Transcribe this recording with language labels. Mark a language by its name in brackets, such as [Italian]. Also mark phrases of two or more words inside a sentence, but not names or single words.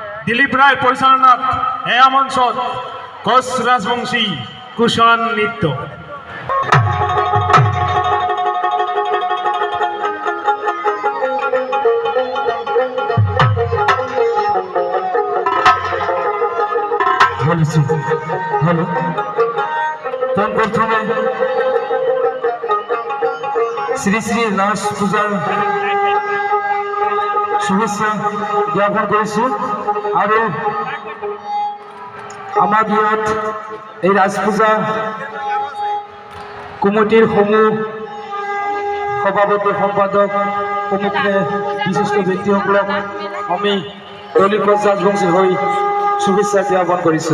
[Assamese] দিলীপ রায় পরিচালনাত এয়া মঞ্চত কোচ রাজবংশী কুশল নৃত্য। [Bangla] হ্যালো, প্রথমে শ্রী শ্রী রাস পূজার শুভেচ্ছা জ্ঞাপন করেছি। [Assamese] আৰু আমাৰ ইয়াত এই ৰাজ পূজা কমিটিৰ সমূহ সভাপতি সম্পাদক প্ৰমুখে বিশিষ্ট ব্যক্তিসকলক আমি দলীয় কোচ ৰাজবংশী হৈ শুভেচ্ছা জ্ঞাপন কৰিছোঁ।